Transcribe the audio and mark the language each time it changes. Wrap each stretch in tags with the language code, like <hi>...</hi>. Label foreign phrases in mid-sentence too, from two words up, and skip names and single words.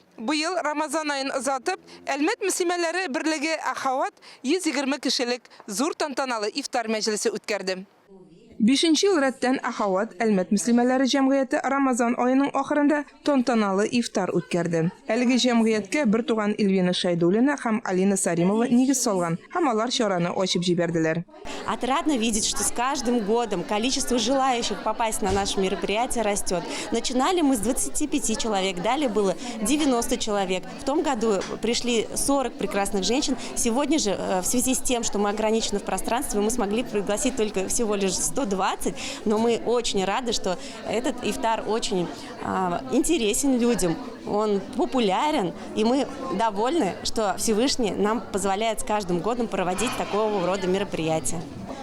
<tt>Бу ел Рамазан айын озатып, Әлмәт мөслимәләре берлеге Ахават 120 кешелек зур тантаналы ифтар мәҗлесе үткәрде. 5нче ел рәттән Ахават Әлмәт мөслимәләре җәмгыяте Рамазан аеның ахырында тантаналы ифтар үткәрде. Әлеге җәмгыятькә бер туган Эльвина Шайдуллина һәм Алина Саримова нигез салган һәм алар чараны ачып җибәрделәр.</tt> <ru>Отрадно видеть, что с каждым годом количество желающих попасть на наше мероприятие растет. Начинали мы с 25 человек, далее было 90 человек. В том году пришли 40 прекрасных женщин. Сегодня же, в связи с тем, что мы ограничены в пространстве, мы смогли пригласить только всего лишь 120, но мы очень рады, что этот ифтар очень интересен людям, он популярен, и мы довольны, что Всевышний нам позволяет с каждым годом проводить такого рода мероприятия.</ru>